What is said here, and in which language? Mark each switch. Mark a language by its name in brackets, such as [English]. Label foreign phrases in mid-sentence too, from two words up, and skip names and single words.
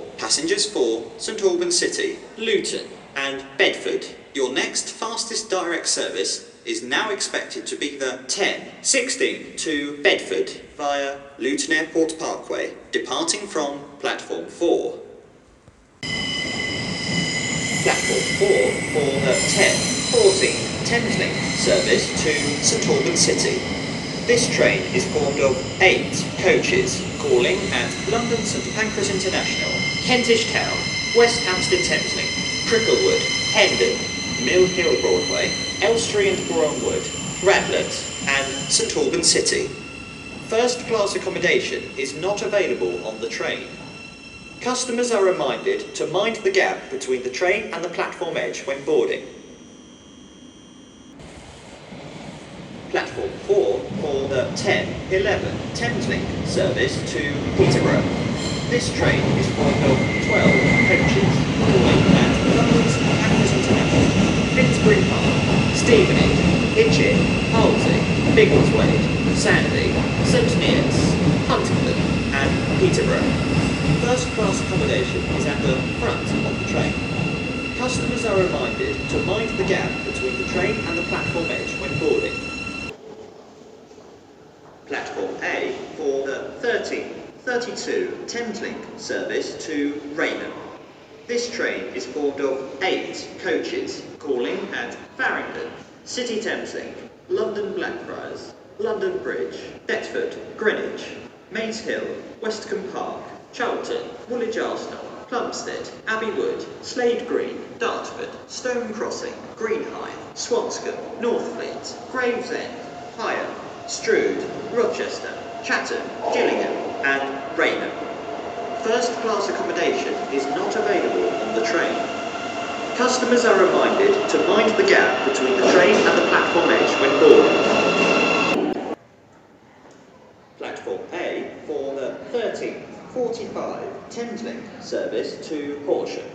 [English] Passengers for St Albans City, Luton and Bedford, your next fastest direct service is now expected to be the 10:16 to Bedford via Luton Airport Parkway, departing from platform 4. Platform 4 for the 10:14 Thameslink service to St Albans City. This train is formed of 8 coaches, calling at London St Pancras International, Kentish Town, West Hampstead Thameslink, Cricklewood, Hendon, Mill Hill Broadway, Elstree and Bournemwood, Radlett and St Albans City. First class accommodation is not available on the train. Customers are reminded to mind the gap between the train and the platform edge when boarding. Platform 4 for the 10:11 Thameslink service to Peterborough. This train is formed of 12 coaches calling at London St Pancras International, Finsbury Park, Stevenage, Hitchin, Halsey, Biggleswade, Sandy, St Neots, Huntingdon and Peterborough. First class accommodation is at the front of the train. Customers are reminded to mind the gap between the train and the platform edge when boarding. Platform A for the 13:32 Thameslink service to Raynham. This train is formed of 8 coaches calling at Farringdon, City Thameslink, London Blackfriars, London Bridge, Bedford, Greenwich, Maze Hill, Westcombe Park, Charlton, Woolwich Arsenal, Plumstead, Abbey Wood, Slade Green, Dartford, Stone Crossing, Greenhithe, Swanscombe, Northfleet, Gravesend, Higham, Strood, Rochester, Chatham, Gillingham and Raynham. First class accommodation is not available on the train. Customers are reminded to mind the gap between the train and the platform edge when boarding. Platform A for the 13:45 Thameslink service to Horsham.